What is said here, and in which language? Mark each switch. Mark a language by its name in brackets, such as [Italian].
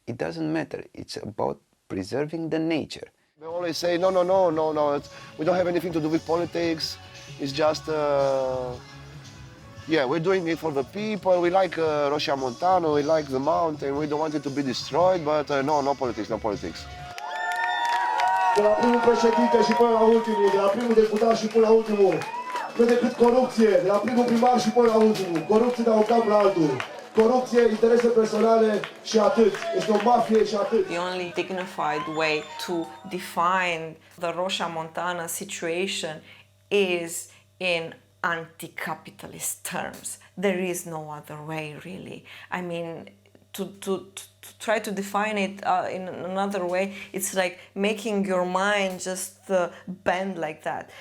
[English] It doesn't matter, it's about preserving the nature. They always say, no, we don't have anything to do with politics. It's just, yeah, we're doing it for the people. We like Roșia Montană, we like the mountain. We don't want it to be destroyed, but no politics, no politics. [Romanian] De la primul președinte și până la ultimul, de la primul deputat și până la ultimul, cât de cât corupție, de la primul primar și până la ultimul, corupție de la un cap la altul. Corupție, interese personale și atât. Este o mafie și atât. [English] The only dignified way to define the Roșia Montană situation is in anti-capitalist terms. There is no other way, really. I mean, to try to define it in another way, it's like making your mind just bend like that.